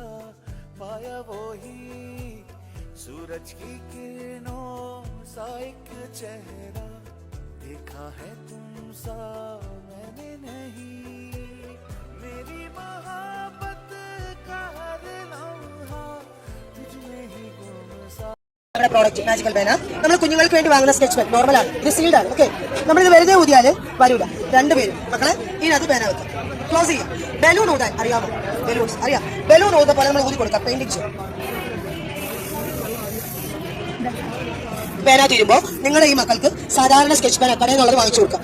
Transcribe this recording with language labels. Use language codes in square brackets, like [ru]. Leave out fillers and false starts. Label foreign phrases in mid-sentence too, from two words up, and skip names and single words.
[hi] पाया वो ही सूरज की किरणों सा एक चेहरा देखा है तुम सा मैंने नहीं मेरी मोहब्बत का हर लम्हा तुझ में ही गुम सा [ml] നമ്മുടെ പ്രോഡക്റ്റ് മാജിക്കൽ പേന നമ്മൾ കുഞ്ഞുങ്ങൾക്ക് വേണ്ടി വാങ്ങുന്ന [en] sketch pen [ml] നോർമലാണ്, ഇത് സീൽഡ് ആണ്. ഓക്കെ, നമ്മളിത് വെറുതെ ഊതിയാല് വരൂല. രണ്ടുപേരും മക്കളെ ഇതിനകത്ത് പേന വെക്കാം, ക്ലോസ് ചെയ്യാം. ബലൂൺ ഊതാൻ അറിയാമോ? ബലൂൺസ് അറിയാം. ബലൂൺ ഊത പോലെ നമ്മൾ ഊതി കൊടുക്കാം. പെയിന്റിംഗ് ചെയ്യും. പേന തീരുമ്പോൾ നിങ്ങളുടെ ഈ മക്കൾക്ക് സാധാരണ സ്കെച്ച് പേന കടയിൽ നിന്നുള്ളത് വാങ്ങിച്ചു കൊടുക്കാം.